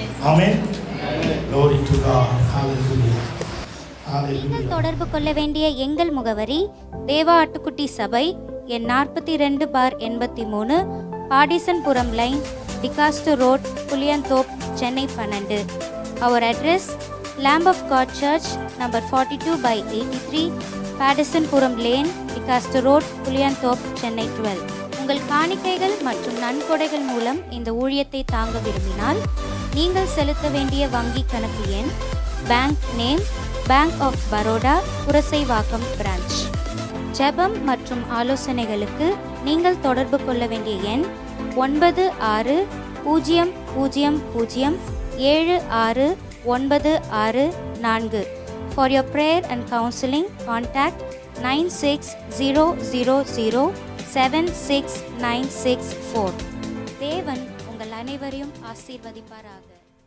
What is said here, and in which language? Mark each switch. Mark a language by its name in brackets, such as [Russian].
[English] Amen. Glory to God. Hallelujah. Hallelujah. [Tamil] தொடர்பு கொள்ள வேண்டிய எங்கள் முகவரி தேவா ஆட்டுக்குட்டி சபை, எண் 42/83, பாடிசன்புரம் line, Decaster road, புளியந்தோப், Chennai 12. [English] Our address, Lamb of God Church, number 42/83, Padisonpuram lane, Decaster road, Pulianthope, Chennai 12. [Tamil] உங்கள் காணிக்கைகள் மற்றும் நன்கொடைகள் மூலம் இந்த ஊழியத்தை தாங்க விரும்பினால் நீங்கள் செலுத்த வேண்டிய வங்கி கணக்கு எண், bank name, bank of Baroda, Purasawalkam branch. ஜெபம் மற்றும் ஆலோசனைகளுக்கு நீங்கள் தொடர்பு கொள்ள வேண்டிய எண் 9600769644. [English] For your prayer and counseling, contact 9600076964. [Tamil] தேவன் உங்கள் அனைவரையும் ஆசீர்வதிப்பாராக.